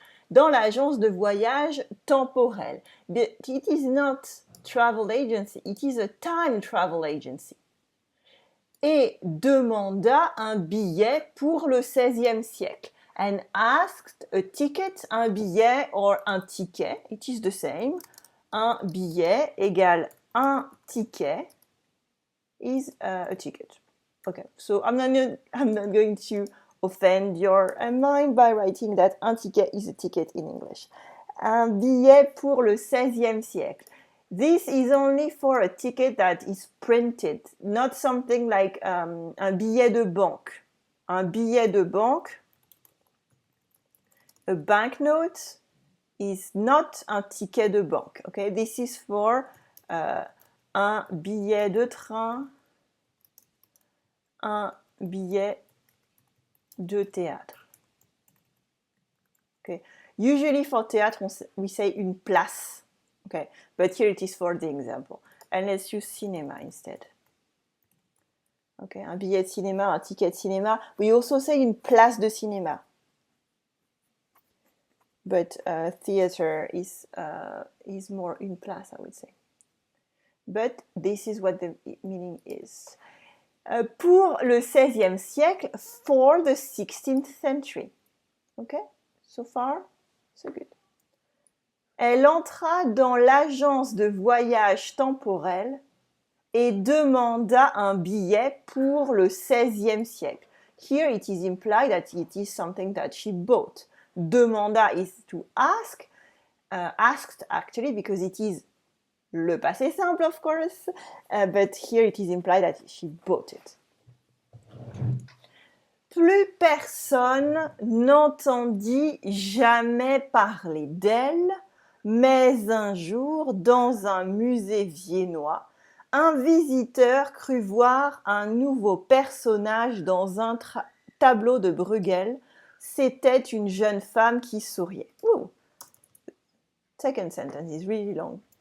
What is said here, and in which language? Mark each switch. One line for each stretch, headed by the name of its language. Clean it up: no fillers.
French: Dans l'agence de voyage temporel.
English: It is not travel agency, it is a time travel agency.
French: Et demanda un billet pour le XVIe siècle.
English: And asked a ticket,
French: un billet
English: or
French: un ticket,
English: it is the same.
French: Un billet égale un ticket
English: is a ticket. Okay, so I'm not going to offend your mind by writing that
French: un ticket
English: is a ticket in English.
French: Un billet pour le XVIe siècle.
English: This is only for a ticket that is printed, not something like
French: un billet de banque. Un billet de banque,
English: a banknote, is not
French: un ticket de banque.
English: Okay, this is for
French: un billet de train, un billet de théâtre.
English: Okay, usually for théâtre we say
French: une place.
English: Okay, but here it is for the example. And let's use cinéma instead. Okay, un billet de cinéma, un ticket de cinéma. We also say une place de cinéma. But theater is more
French: une place,
English: I would say. But this is what the meaning is.
French: Pour le XVIe siècle,
English: for the 16th century. Okay, so far, so good.
French: Elle entra dans l'agence de voyage temporel et demanda un billet pour le XVIe siècle.
English: Here it is implied that it is something that she bought. Demanda is to ask, asked actually because it is
French: le passé simple,
English: of course, but here it is implied that she bought it.
French: Plus personne n'entendit jamais parler d'elle, mais un jour, dans un musée viennois, un visiteur crut voir un nouveau personnage dans un tableau de Bruegel. C'était une jeune femme qui souriait. Ooh.
English: Second sentence is really long.